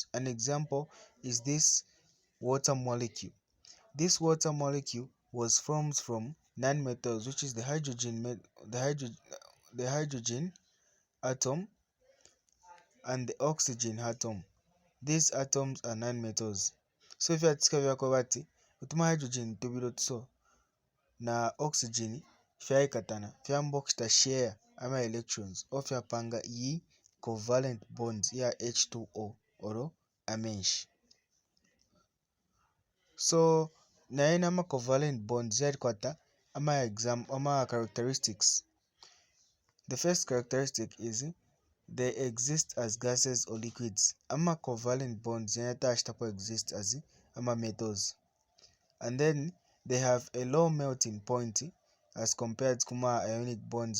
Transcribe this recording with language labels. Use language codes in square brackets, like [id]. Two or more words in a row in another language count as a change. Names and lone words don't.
[en] An example is this water molecule. This water molecule was formed from nonmetals, which is the hydrogen atom and the oxygen atom. These atoms are nonmetals. [bem] So if vyatsikavako vati utuma hydrogen tubiro tuso na oxygen fyayikatana fyamba okuchita share ama electrons o fyapanga iyi [en] covalent bonds [bem] ya H2O oro amenshi. So naye nama [en] covalent bonds [bem] yarikwata ama characteristics. [en] The first characteristic is they exist as gases or liquids. [bem] Ama [en] covalent bonds [bem] yanatashitapo exist as ama metals. [en] And then they have a low melting point as compared to ionic bonds.